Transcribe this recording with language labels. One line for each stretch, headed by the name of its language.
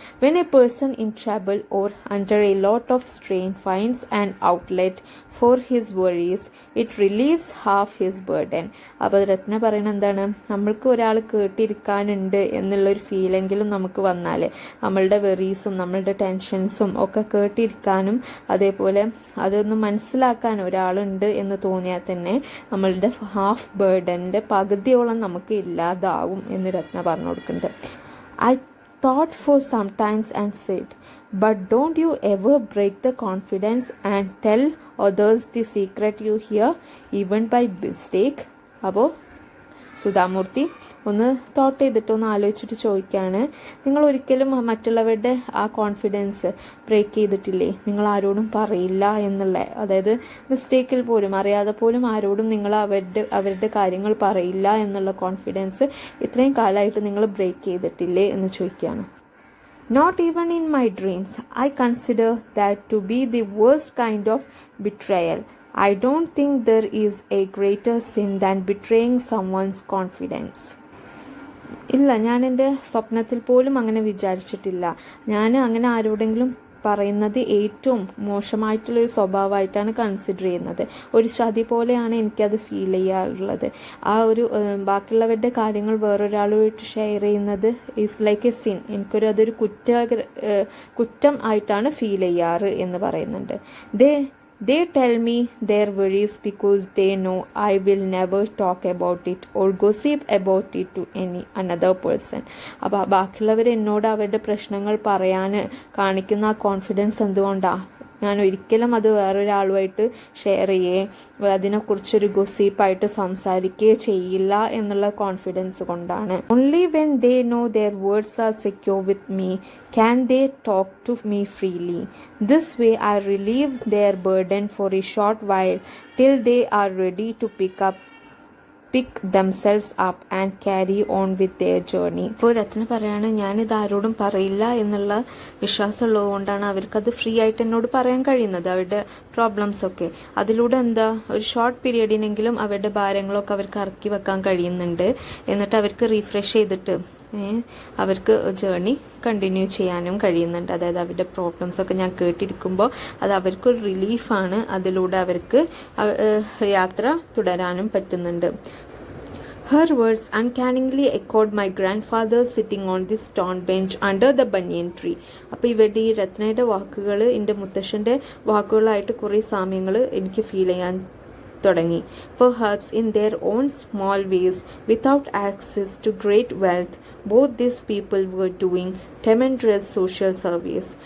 English: When a person in trouble or under a lot of strain finds an outlet for his worries, it relieves half his burden.
Malayalam: അപ്പോൾ രത്ന പറയുന്നത് എന്താണ്, നമ്മൾക്ക് ഒരാൾ കേട്ടിരിക്കാനുണ്ട് എന്നുള്ളൊരു ഫീലെങ്കിലും നമുക്ക് വന്നാൽ നമ്മളുടെ വെറീസും നമ്മളുടെ ടെൻഷൻസും ഒക്കെ കേട്ടിരിക്കാനും അതേപോലെ അതൊന്ന് മനസ്സിലാക്കാൻ ഒരാളുണ്ട് എന്ന് തോന്നിയാൽ തന്നെ നമ്മളുടെ ഹാഫ് ബേർഡൻ്റെ പകുതിയോളം നമുക്ക് ഇല്ലാതാവും എന്ന് രത്ന പറഞ്ഞു കൊടുക്കുന്നുണ്ട്.
English: I thought for some times and said, but don't you ever break the confidence and tell others the secret you hear even by mistake?
Malayalam: അപ്പോൾ സുധാമൂർത്തി ഒന്ന് തോട്ട് ചെയ്തിട്ട് ഒന്ന് ആലോചിച്ചിട്ട് ചോദിക്കുകയാണ്, നിങ്ങൾ ഒരിക്കലും മറ്റുള്ളവരുടെ ആ കോൺഫിഡൻസ് ബ്രേക്ക് ചെയ്തിട്ടില്ലേ? നിങ്ങൾ ആരോടും പറയില്ല എന്നുള്ള, അതായത് മിസ്റ്റേക്കിൽ പോലും അറിയാതെ പോലും ആരോടും നിങ്ങൾ അവരുടെ കാര്യങ്ങൾ പറയില്ല എന്നുള്ള കോൺഫിഡൻസ് ഇത്രയും കാലമായിട്ട് നിങ്ങൾ ബ്രേക്ക് ചെയ്തിട്ടില്ലേ എന്ന് ചോദിക്കുകയാണ്.
English: Not even in my dreams. I consider that to be the worst kind of betrayal. I don't think there is a greater sin than betraying someone's confidence.
Malayalam: ഇല്ല, ഞാൻ എൻ്റെ സ്വപ്നത്തിൽ പോലും അങ്ങനെ വിചാരിച്ചിട്ടില്ല. ഞാൻ അങ്ങനെ ആരോടെങ്കിലും പറയുന്നത് ഏറ്റവും മോശമായിട്ടുള്ളൊരു സ്വഭാവമായിട്ടാണ് കൺസിഡർ ചെയ്യുന്നത്. ഒരു ചതി പോലെയാണ് എനിക്കത് ഫീൽ ചെയ്യാറുള്ളത്. ആ ഒരു ബാക്കിയുള്ളവരുടെ കാര്യങ്ങൾ വേറൊരാളുമായിട്ട് ഷെയർ ചെയ്യുന്നത്
English: Is like a sin.
Malayalam: അതൊരു കുറ്റം ആയിട്ടാണ് ഫീൽ ചെയ്യാറ് എന്ന് പറയുന്നുണ്ട്.
English: They tell me their worries because they know I will never talk about it or gossip about it to another person.
Malayalam: അപ്പോൾ ബാക്കിയുള്ളവർ എന്നോട് അവരുടെ പ്രശ്നങ്ങൾ പറയാൻ കാണിക്കുന്ന ആ കോൺഫിഡൻസ് എന്തുകൊണ്ടാണ്? ഞാൻ ഒരിക്കലും അത് വേറൊരാളുമായിട്ട് ഷെയർ ചെയ്യുകയോ അതിനെക്കുറിച്ചൊരു ഗോസിപ്പായിട്ട് സംസാരിക്കുകയോ ചെയ്യില്ല എന്നുള്ള കോൺഫിഡൻസ് കൊണ്ടാണ്.
English: Only when they know their words are secure with me can they talk to me freely. This way I relieve their burden for a short while till they are ready to pick themselves up and carry on with their journey.
Malayalam: ഇപ്പോൾ രത്ന പറയാണ്, ഞാനിത് ആരോടും പറയില്ല എന്നുള്ള വിശ്വാസമുള്ളത് കൊണ്ടാണ് അവർക്കത് free ആയിട്ട് എന്നോട് പറയാൻ കഴിയുന്നത്, അവരുടെ പ്രോബ്ലംസ് ഒക്കെ. അതിലൂടെ എന്താ, ഒരു ഷോർട്ട് പീരിയഡിനെങ്കിലും അവരുടെ ഭാരങ്ങളൊക്കെ അവർക്ക് ഇറക്കി വെക്കാൻ കഴിയുന്നുണ്ട്. എന്നിട്ട് അവർക്ക് റീഫ്രഷ് ചെയ്തിട്ട് അവർക്ക് ജേർണി കണ്ടിന്യൂ ചെയ്യാനും കഴിയുന്നുണ്ട്. അതായത് അവരുടെ പ്രോബ്ലംസൊക്കെ ഞാൻ കേട്ടിരിക്കുമ്പോൾ അത് അവർക്കൊരു റിലീഫാണ്. അതിലൂടെ അവർക്ക് യാത്ര തുടരാനും പറ്റുന്നുണ്ട്.
English: Her words uncannily echoed my grandfather sitting on the stone bench under the banyan tree.
Malayalam: അപ്പോൾ ഇവിടെ ഈ രത്നയുടെ വാക്കുകൾ എൻ്റെ മുത്തശ്ശൻ്റെ വാക്കുകളായിട്ട് കുറേ സാമ്യങ്ങൾ എനിക്ക് ഫീൽ ചെയ്യാൻ തുടങ്ങി.
English: Perhaps in their own small ways, without access to great wealth, both these people were doing tremendous social service.